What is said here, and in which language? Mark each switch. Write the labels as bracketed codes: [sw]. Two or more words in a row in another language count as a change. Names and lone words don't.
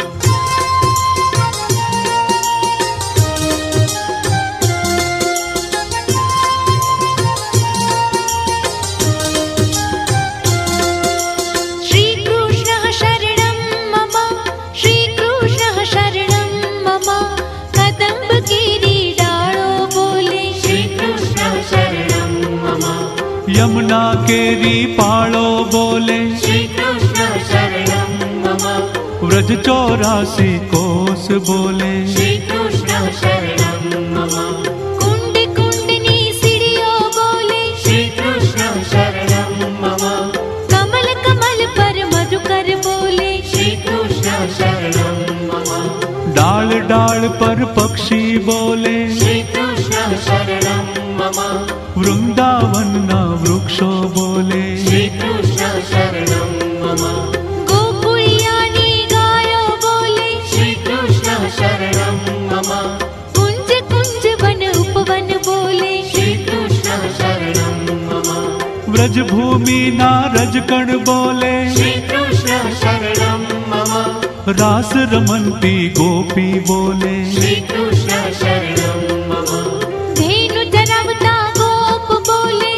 [sa] श्री कृष्ण शरणं मम श्री कृष्ण शरणं मम [gu] કદમ્બ ગિરી ડાલો બોલે [sa] श्री कृष्ण शरणं मम [gu] યમુના કેરી પાલો બોલે [sa] श्री कृष्ण शरणं मम [gu] વ્રજ 84 કોસ બોલે [sa] श्री कृष्ण शरणं मम [gu] કુંડ કુંડની સીઢીયો બોલે [sa] श्री कृष्ण शरणं मम [gu] કમલ કમલ પર મધુકર બોલે [sa] श्री कृष्ण शरणं मम [gu] ડાલ ડાલ પર પક્ષી બોલે [sa] श्री कृष्ण शरणं मम [gu] વૃંદાવન ના વૃક્ષો બોલે [sa] श्री कृष्ण शरणं मम [gu] ગોકુળિયાની ગાયો બોલે [sa] श्री कृष्ण शरणं मम [gu] કુંજ કુંજ વ્રજભૂમિ ના રજકણ બોલે [sa] શ્રી કૃષ્ણ શરણમ મમ [gu] રાસ રમંતી ગોપી બોલે [sa] શ્રી કૃષ્ણ શરણમ મમ [gu] ધેનુ ચરાવતા ગોપ બોલે